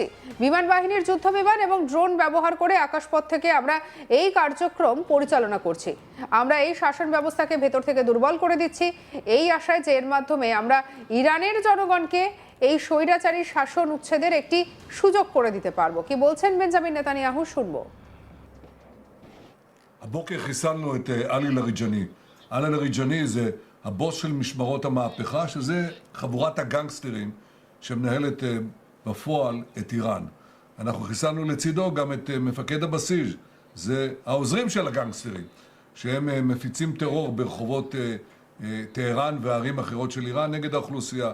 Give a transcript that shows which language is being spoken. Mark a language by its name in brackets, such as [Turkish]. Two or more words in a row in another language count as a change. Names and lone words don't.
[Bangla] বিমান বাহিনীর যুদ্ধ বিমান এবং ড্রোন ব্যবহার করে আকাশপথ থেকে আমরা এই কার্যক্রম পরিচালনা করছি। আমরা এই শাসন ব্যবস্থাকে ভেতর থেকে দুর্বল করে দিচ্ছি, এই আশায় যে এর মাধ্যমে আমরা ইরানের জনগণকে এই স্বৈরাচারী শাসন উচ্ছেদের একটি সুযোগ করে দিতে পারবো। কি বলছেন বেঞ্জামিন নেতানিয়াহু, শুনবো। [Hebrew] הבוקר חיסלנו את עלי לאריג'ני. עלי לאריג'ני זה הבוס של משמרות המהפכה, שזה חבורת הגנגסטרים שמנהלת בפועל את איראן. אנחנו חיסלנו לצידו גם את מפקד הבסיג', זה העוזרים של הגנגסטרים, שהם מפיצים טרור ברחובות טהרן וערים אחרות של איראן נגד האוכלוסייה.